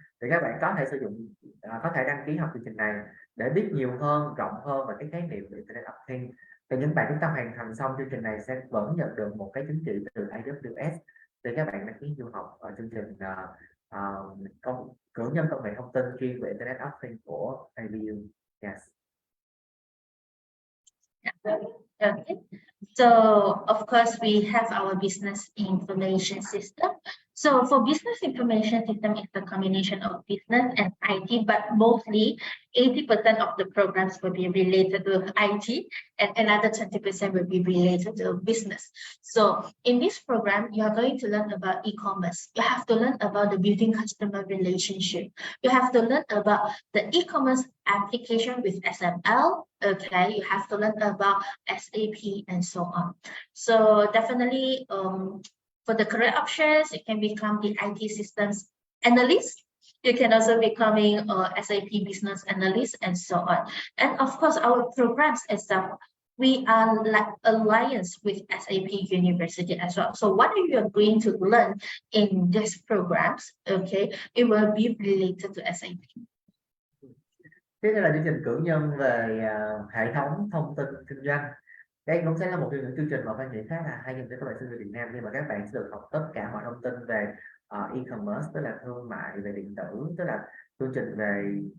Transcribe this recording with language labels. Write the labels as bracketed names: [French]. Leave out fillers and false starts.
[Vietnamese] Thì các bạn có thể sử dụng có thể đăng ký học chương trình này để biết nhiều hơn, rộng hơn về cái khái niệm về Internet of Things. Thì những bạn chúng ta hoàn thành xong chương trình này sẽ vẫn nhận được một cái chứng chỉ từ AWS để các bạn đăng ký du học ở chương trình cử nhân công nghệ thông tin chuyên về Internet of Things của ABU. [English] Yes. Okay. So of course we have our business information system. So for business information system, it's a combination of business and IT, but mostly 80% of the programs will be related to IT and another 20% will be related to business. So in this program, you are going to learn about e-commerce. You have to learn about the building customer relationship. You have to learn about the e-commerce application with SML. Okay, you have to learn about SAP and so on. So definitely for the career options, you can become the IT systems analyst. You can also becoming a SAP business analyst and so on. And of course, our programs itself, we are like alliance with SAP University as well. So what you are going to learn in these programs, okay, it will be related to SAP. [Vietnamese] Tiếp theo là chương trình cử nhân về hệ thống thông tin kinh doanh. Đây cũng sẽ là một trong những chương trình mà Phan nghĩ khá là hay dành cho các bạn sinh viên Việt Nam, nhưng mà các bạn sẽ được học tất cả mọi thông tin về e-commerce, tức là thương mại về điện tử, tức là chương trình về